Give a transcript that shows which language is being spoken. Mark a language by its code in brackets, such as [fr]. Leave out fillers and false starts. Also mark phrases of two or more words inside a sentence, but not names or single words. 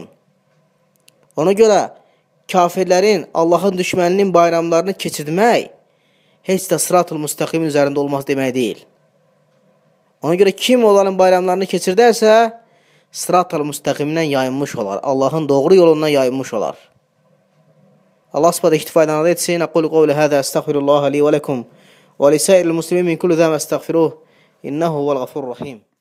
[az] Ona görə kafirlərin, Allahın düşməninin bayramlarını keçirmək heç də Sırat-ı Müstəqimin üzərində olmaz demək deyil. Ona görə kim onların bayramlarını keçirdərsə, Sırat-ı Müstəqimdən yayınmış olar. Allahın doğru yolundan yayınmış olar. Allah subhanahu istifadəni etsin. [ar] أقول قولي هذا أستغفر الله لي ولكم ولسائر المسلمين من كل ذنب فاستغفروه. إنه هو الغفور الرحيم.